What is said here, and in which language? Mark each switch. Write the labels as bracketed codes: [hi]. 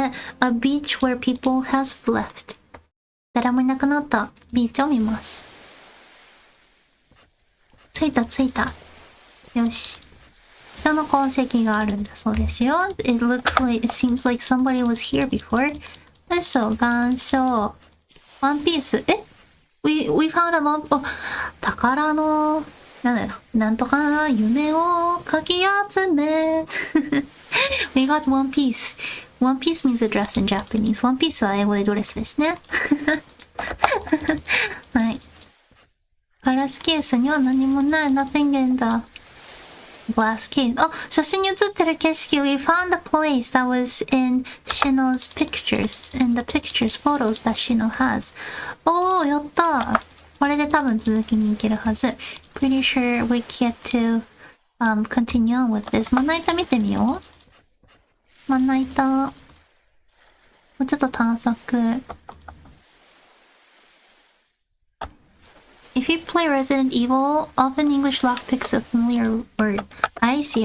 [en] A beach where people has left. [ja] 誰もいなくなったビーチを見ます。着いた。よし。人の痕跡があるんだそうですよ。 [en] It seems like somebody was here before. [ja] 嘘、岩礁。ワンピース。 [en] We found a one... [ja] 宝の、なんとかな夢をかき集め。 [en] We got one piece. One piece means a dress in Japanese. [ja] One piece は英語でドレスですね。はい。ガラスケースには何もない。 [en] Nothing in the glass case. [ja] 写真に写ってる景色。 [en] We found a place that was in Shino's pictures. In the pictures, photos that Shino has. [ja] やったー。これで多分続きに行けるはず。 [en] Pretty sure we get to continue on with this. [ja] まな板見てみよう。まな板。もうちょっと探索。 [en] If you play Resident Evil, often English lockpick's a familiar word. I see.